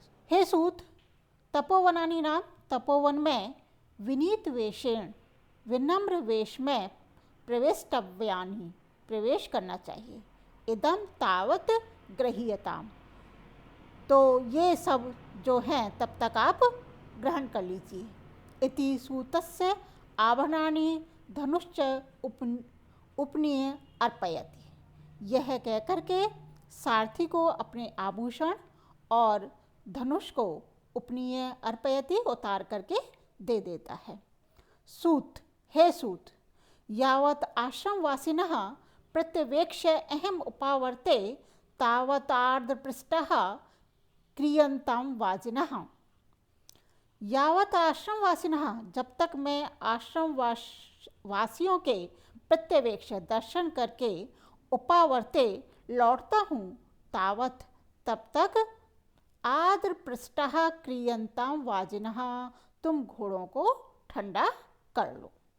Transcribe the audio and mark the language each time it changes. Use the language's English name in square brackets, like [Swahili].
[Sanskrit] हे सूत, तपोवनानि नाम, [Hindi] तपोवन में विनीत वेशेण विनम्र वेश में प्रविष्टव्यानि प्रवेश करना चाहिए। [Sanskrit] इदम तावत गृह्यताम, [Hindi] तो ये सब जो हैं तब तक आप ग्रहण कर लीजिए। [Sanskrit] इति सूतस्य आभरणानि धनुश्च उपनीय अर्पयति। [Hindi] यह कह करके सारथी को अपने आभूषण और धनुष को [Sanskrit] उपनीय अर्पयति [Hindi] उतार करके दे देता है। [Sanskrit] सूत, हे सूत, यावत् आश्रमवासिनः प्रत्यवेक्ष्य अहम उपावर्ते तावत् आर्द्रपृष्ठः क्रियन्तां वाजिनः। यावत् आश्रमवासिनः, [Hindi] जब तक मैं आश्रम वासियों के प्रत्यवेक्ष दर्शन करके उपावर्ते लौटता हूँ, तावत् तब तक [Sanskrit] आर्द्रपृष्ठः क्रियन्तां वाजिनः, [Hindi] तुम घोड़ों को ठंडा कर लो।